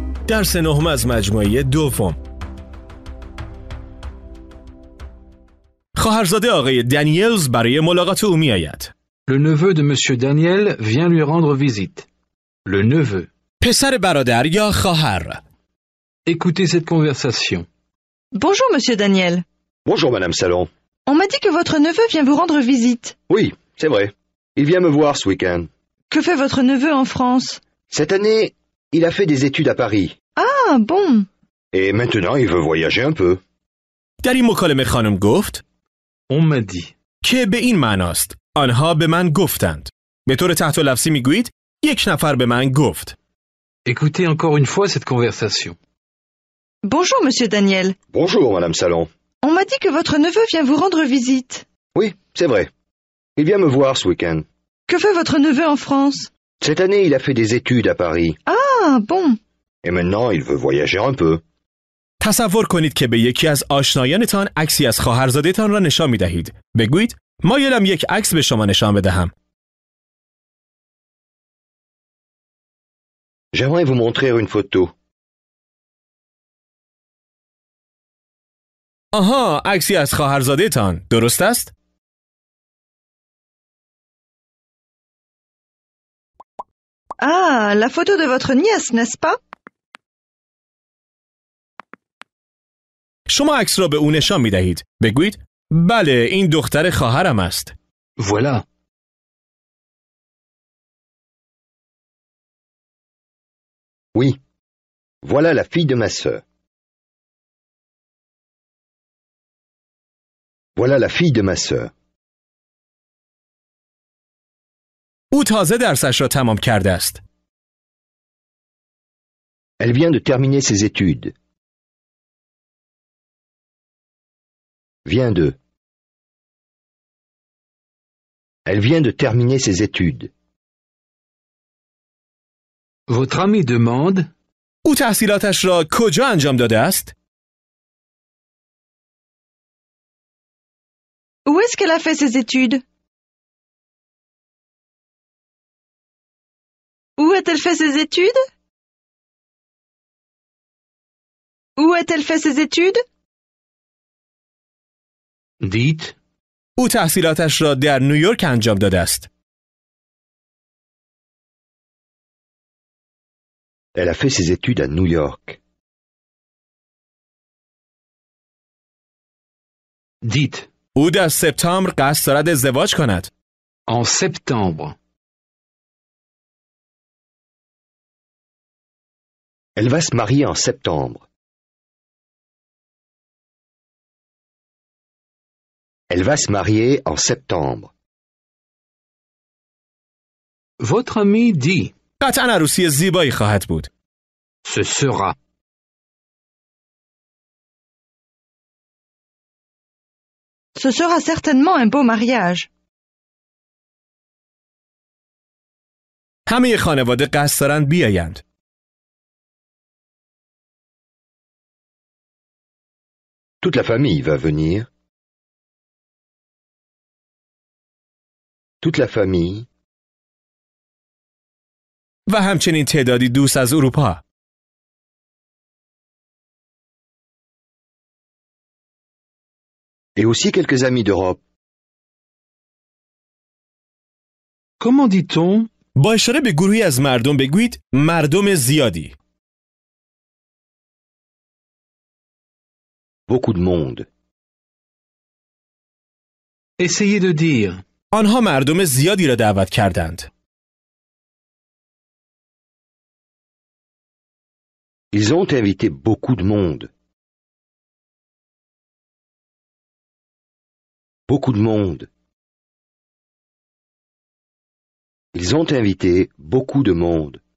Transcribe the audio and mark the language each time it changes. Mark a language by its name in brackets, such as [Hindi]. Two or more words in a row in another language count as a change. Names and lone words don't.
[Persian] درس نهم از مجموعه دوم. خواهرزاده آقای دنیلز برای ملاقات او میآید. [French] Le neveu de Monsieur Daniel vient lui rendre visite. Le neveu. [Persian] پسر برادر یا خواهر. [French] Écoutez cette conversation. Bonjour, monsieur Daniel. Bonjour, Madame Salon. On m'a dit que votre neveu vient vous rendre visite. Oui, c'est vrai. Il vient me voir ce week-end. Que fait votre neveu en France? Cette année, il a fait des études à Paris. Ah, bon. Et maintenant, il veut voyager un peu. [Persian] در این مکالمه خانم گفت [French] On m'a dit. [Persian] که به این معناست. آنها به من گفتند. به طور تحت لفظی میگویید یک نفر به من گفت. [French] Écoutez encore une fois cette conversation. Bonjour, monsieur Daniel. Bonjour, Madame Salon. On m'a dit que votre neveu vient vous rendre visite. Oui, c'est vrai. Il vient me voir ce week-end. Que fait votre neveu en France? Cette année, il a fait des études à Paris. Ah, bon. Et maintenant, il veut voyager un peu. [Persian] تصور کنید که به یکی از آشنایانتان عکسی از خواهرزاده‌تان را نشان می‌دهید. بگویید مایلم یک عکس به شما نشان بدهم. [French] J'aimerais vous montrer une photo. [Persian] آها، عکسی از خواهرزاده‌تان. درست است؟ [French] Ah, la photo de votre nièce, n'est-ce pas? [Persian] شما عکس را به او نشان می‌دهید. بگویید بله، این دختر خواهرم است. [French] Voilà. Oui. Voilà la fille de ma sœur. Voilà la fille de ma sœur. [Persian] او تازه درسش را تمام کرده است. [French] Elle vient de terminer ses études. Vient de. Elle vient de terminer ses études. Votre ami demande. [Persian] او تحصیلاتش را کجا انجام داده است؟ [French] Où est-ce qu'elle a fait ses études? Où a-t-elle fait ses études? Où a-t-elle fait ses études? Dites. [Persian] او تحصیلاتش را در نیویورک انجام داده است. [French] Elle a fait ses études à New York. Dites. [Persian] او در سپتامبر قصد دارد ازدواج کند. [French] En septembre. Elle va se marier en septembre. Elle va se marier en septembre. Votre ami dit. [Persian] قطعاً عروسی زیبایی خواهد بود. [French] Ce sera. Ce sera certainement un beau mariage. [Persian] همه خانواده قصد دارند بیایند. [French] Toute la famille va venir. Toute la famille. [Persian] و همچنین تعدادی دوست از اروپا. [French] Et aussi quelques amis d'Europe. Comment dit-on? [Persian] با اشاره به گروهی از مردم بگویید مردم زیادی. [French] Beaucoup de monde. Essayez de dire. [Persian] آنها مردم زیادی را دعوت کردند. [French] Ils ont invité beaucoup de monde. Beaucoup de monde. Ils ont invité beaucoup de monde.